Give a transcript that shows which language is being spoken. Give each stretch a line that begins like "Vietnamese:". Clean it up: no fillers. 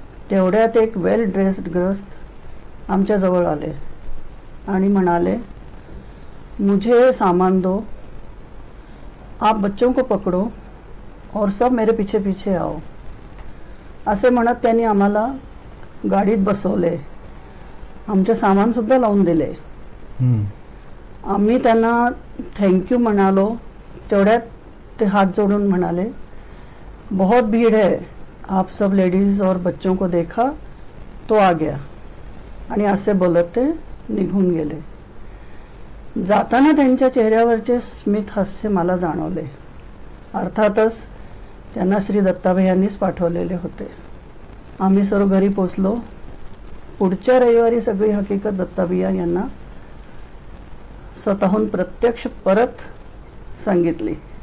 Marathi: तेवढ्यात एक वेल ड्रेस्ड ग्रस्त आमच्या जवळ आले आणि म्हणाले,
Hindi: मुझे सामान दो, आप बच्चों को पकड़ो और सब मेरे पीछे पीछे आओ
Marathi: असे म्हणत त्यांनी आम्हाला गाडीत बसवले. आमचे सामान सुद्धा लावून दिले. आम्ही त्यांना थँक्यू म्हणालो. तेवढ्यात ते हात जोडून म्हणाले,
Hindi: बहुत भीड़ है, आप सब लेडीज और बच्चों को देखा तो आ गया.
Marathi: आणि असे बोलत ते निघून गेले. जाताना त्यांच्या चेहऱ्यावरचे स्मित हास्य मला जाणवले. अर्थातच त्यांना श्री दत्ताबाई यांनीच पाठवलेले होते. आम्ही सर्व घरी पोचलो. पुढच्या रविवारी सगळी हकीकत दत्ताबाई यांना स्वतःहून प्रत्यक्ष परत सांगितली.